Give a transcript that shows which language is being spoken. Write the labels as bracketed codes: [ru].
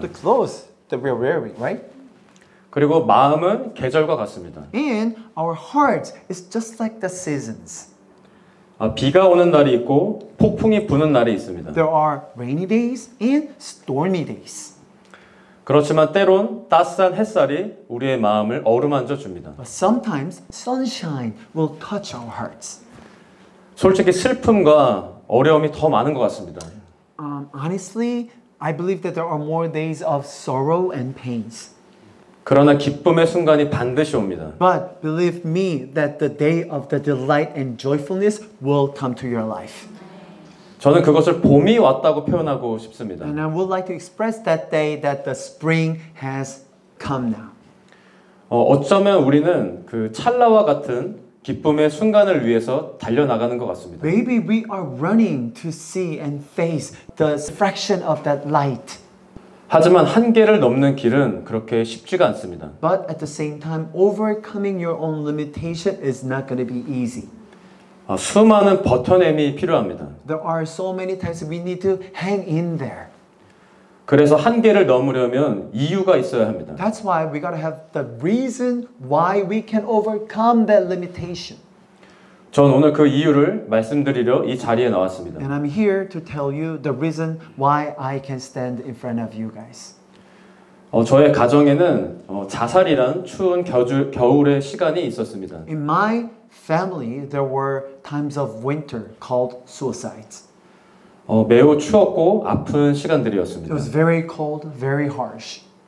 [en] The clothes that we're wearing, right? [ko] 그리고 마음은 계절과 같습니다. [en] And our heart is just like the seasons. [ko] 비가 오는 날이 있고 폭풍이 부는 날이 있습니다. [en] There are rainy days and stormy days. [ko] 그렇지만 때론 따스한 햇살이 우리의 마음을 어루만져 줍니다. [en] But sometimes sunshine will touch our hearts. [ko] 솔직히 슬픔과 어려움이 더 많은 것 같습니다. [en] Honestly, I believe that there are more days of sorrow and pains. [ko] 그러나 기쁨의 순간이 반드시 옵니다. [en] But believe me that the day of the delight and joyfulness will come to your life. [ko] 저는 그것을 봄이 왔다고 표현하고 싶습니다. [en] And I would like to express that day that the spring has come now. [ko] 어쩌면 우리는 그 찰나와 같은 기쁨의 순간을 위해서 달려나가는 것 같습니다. [en] Maybe we are running to see and face the fraction of that light. [ko] 하지만 한계를 넘는 길은 그렇게 쉽지가 않습니다. [en] But at the same time, overcoming your own limitation is not going to be easy. [ko] 수많은 버텨냄이 필요합니다. [en] There are so many times we need to hang in there. [ko] 그래서 한계를 넘으려면 이유가 있어야 합니다. [en] That's why we got to have the reason why we can overcome that limitation. [ko] 전 오늘 그 이유를 말씀드리려 이 자리에 나왔습니다. [en] And I'm here to tell you the reason why I can stand in front of you guys. [ko] 저의 가정에는 자살이란 추운 겨울의 시간이 있었습니다. [en] In my family, there were times of winter called suicides. [ko] 매우 추웠고 아픈 [en] It [ko] 시간들이었습니다. [en] was very cold, very harsh.